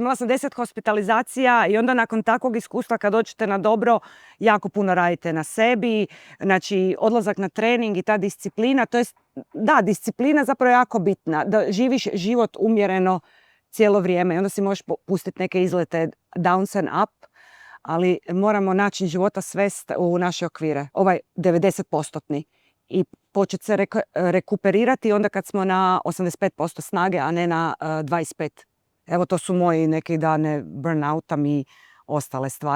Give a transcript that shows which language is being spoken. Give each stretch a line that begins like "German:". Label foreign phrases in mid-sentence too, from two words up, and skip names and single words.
Croatian: Imala sam 10 hospitalizacija i onda nakon takvog iskustva kad dođete na dobro, jako puno radite na sebi. Znači, odlazak na trening i ta disciplina, to je, da, disciplina zapravo je jako bitna. Da živiš život umjereno cijelo vrijeme i onda si možeš pustiti neke izlete
English: downs and up,
Croatian: ali moramo način života svest u naše okvire. Ovaj 90%-tni. I početi se rekuperirati onda kad smo na 85% snage, a ne na 25%. Evo, to su moji neki dane burnouta i ostale stvari.